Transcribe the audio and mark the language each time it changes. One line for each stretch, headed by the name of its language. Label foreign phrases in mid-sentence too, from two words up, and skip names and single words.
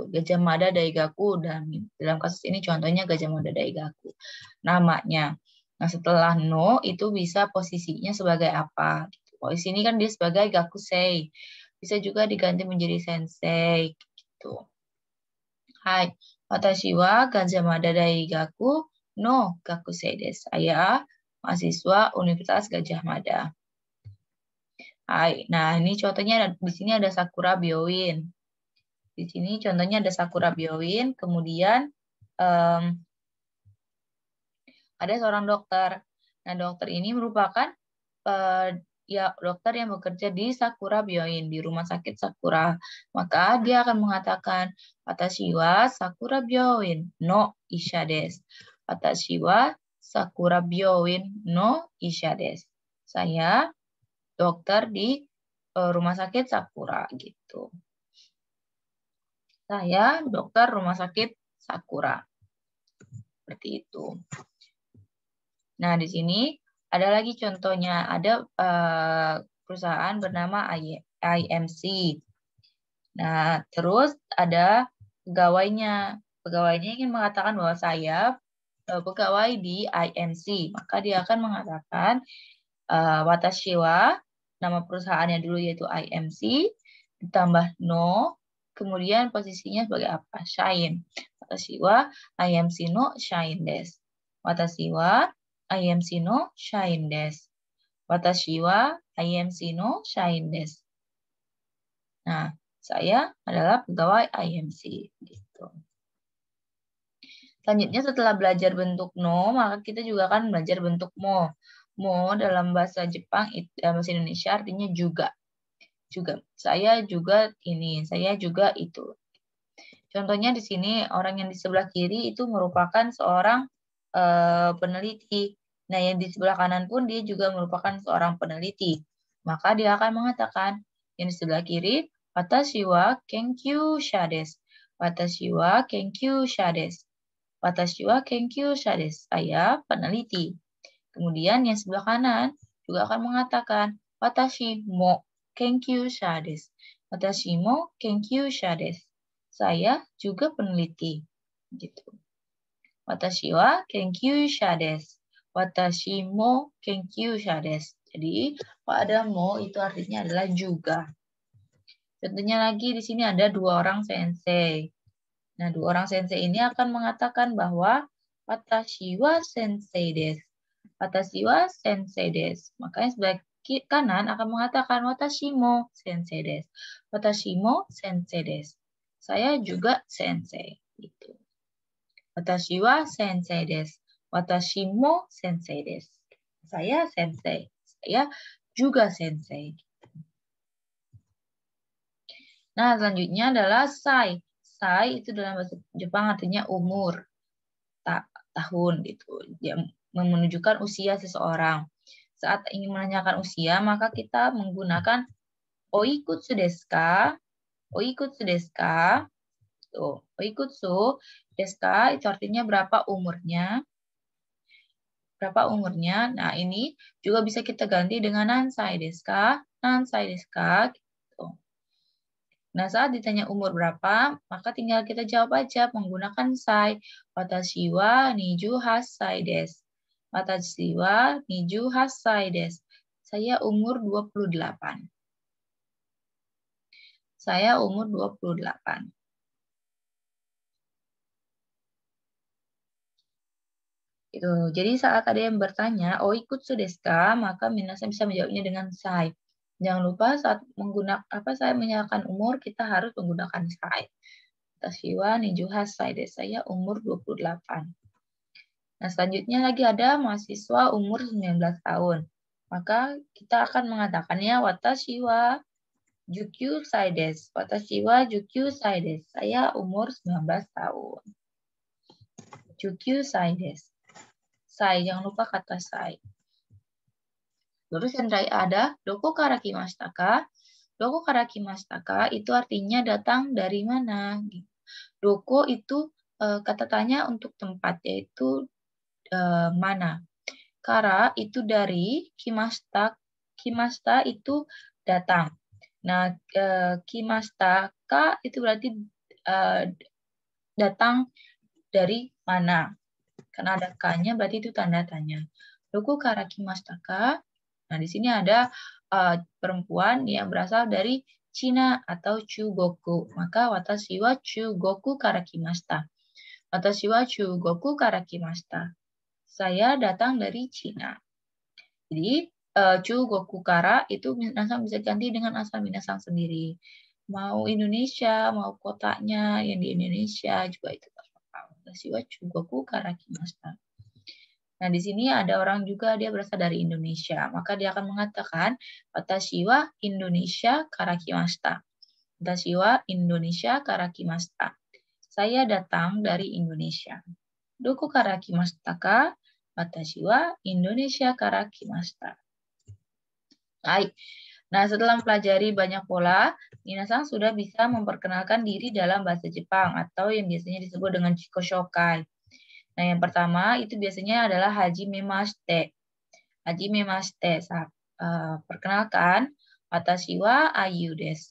Indonesian: Gajah Mada Daigaku dan dalam kasus ini contohnya Gajah Mada Daigaku namanya. Nah, setelah no itu bisa posisinya sebagai apa? Posisi ini kan dia sebagai gakusei. Bisa juga diganti menjadi sensei gitu.
Japanese: はい、私はガジャマダ大学の学生です.
Indonesian: Saya mahasiswa Universitas Gadjah Mada. Hai, nah ini contohnya di sini ada Sakura Byoin. Di sini contohnya ada Sakura Byoin, kemudian ada seorang dokter. Nah, dokter ini merupakan dokter yang bekerja di Sakura Byoin, di rumah sakit Sakura. Maka dia akan mengatakan,
Japanese: 私はさくら病院の医者です. 私はさくら病院の医者です.
Indonesian: Saya dokter di rumah sakit Sakura gitu. Saya dokter rumah sakit Sakura. Seperti itu. Nah, di sini ada lagi contohnya. Ada perusahaan bernama IMC. Nah, terus ada pegawainya. Pegawainya ingin mengatakan bahwa saya pegawai di IMC. Maka dia akan mengatakan
Japanese: 私は,
Indonesian: nama perusahaannya dulu yaitu IMC, ditambah no, kemudian posisinya sebagai apa? Shain.
Japanese: 私はIMCの社員です. 私はIMCの社員です. 私はIMCの社員です.
Indonesian: Nah, saya adalah pegawai IMC. Gitu. Selanjutnya setelah belajar bentuk no, maka kita juga akan belajar bentuk mo. Mo dalam bahasa Jepang, bahasa Indonesia artinya juga. Juga. Saya juga ini, saya juga itu. Contohnya di sini orang yang di sebelah kiri itu merupakan seorang peneliti. Nah, yang di sebelah kanan pun dia juga merupakan seorang peneliti. Maka dia akan mengatakan yang di sebelah kiri,
Japanese: 私は研究者です. 私は研究者です。私は研究者です.
Indonesian: Saya peneliti. Kemudian yang sebelah kanan juga akan mengatakan
Japanese: 私も研究者です. 私も研究者です.
Indonesian: Saya juga peneliti. Gitu.
Japanese: 私は研究者です. 私も研究者です.
Indonesian: Jadi, kalau ada mo itu artinya adalah juga. Contohnya lagi di sini ada dua orang sensei. Nah, dua orang sensei ini akan mengatakan bahwa
Japanese: 私は先生です. 私は先生です.
Indonesian: Makanya sebelah kanan akan mengatakan
Japanese: 私も先生です. 私も先生です.
Indonesian: Saya juga sensei. Gitu.
Japanese: 私は先生です。私も先生です.
Indonesian: Saya sensei. Saya juga sensei. Nah, selanjutnya adalah sai. Sai itu dalam bahasa Jepang artinya umur, tahun gitu. Dia menunjukkan usia seseorang. Saat ingin menanyakan usia, maka kita menggunakan
Japanese: おいくつですか? おいくつですか?
Indonesian: Tuh,
Japanese: おいくつですか
Indonesian: itu artinya berapa umurnya? Berapa umurnya? Nah, ini juga bisa kita ganti dengan
Japanese: 何歳ですか? 何歳ですか?
Indonesian: Gitu. Nah, saat ditanya umur berapa, maka tinggal kita jawab aja menggunakan sai.
Japanese: 私は28です。私は28です.
Indonesian: Saya umur 28. Saya umur 28. Gitu. Jadi saat ada yang bertanya,
Japanese: おいくつですか?
Indonesian: Maka minasan bisa menjawabnya dengan sai. Jangan lupa saat saya menyatakan umur, kita harus menggunakan sai.
Japanese: 私は28です.
Indonesian: Saya umur 28. Nah, selanjutnya lagi ada mahasiswa umur 19 tahun. Maka kita akan mengatakannya
Japanese: 私は19です. 私は19です.
Indonesian: Saya umur 19 tahun. 19 desu. Sai, jangan lupa kata sai. Terus yang terakhir ada
Japanese: どこから来ましたか? どこから来ましたか
Indonesian: itu artinya datang dari mana? Doko itu kata tanya untuk tempat, yaitu mana. Kara itu dari, kimashita itu datang. Nah,
Japanese: 来ましたか
Indonesian: itu berarti datang dari mana. Karena ada ka-nya berarti itu tanda tanya.
Japanese: どこから来ましたか?
Indonesian: Nah, di sini ada perempuan yang berasal dari Cina atau Chugoku.
Japanese: Maka 私は中国から来ました。私は中国から来ました.
Indonesian: Saya datang dari Cina. Jadi,
Japanese: 中国から
Indonesian: itu minasang bisa ganti dengan asal minasang sendiri. Mau Indonesia, mau kotanya yang di Indonesia juga itu apa-apa.
Japanese: 私は中国から来ました.
Indonesian: Nah, di sini ada orang juga dia berasal dari Indonesia. Maka dia akan mengatakan,
Japanese: 私はインドネシアから来ました. 私はインドネシアから来ました.
Indonesian: Saya datang dari Indonesia.
Japanese: どこから来ましたか？私はインドネシアから来ました.
Indonesian: Baik. Nah, setelah mempelajari banyak pola, minasan sudah bisa memperkenalkan diri dalam bahasa Jepang atau yang biasanya disebut dengan Chikoshokai. Nah, yang pertama itu biasanya adalah hajimemashite.
Japanese: はじめまして。Perkenalkan、私はアユです.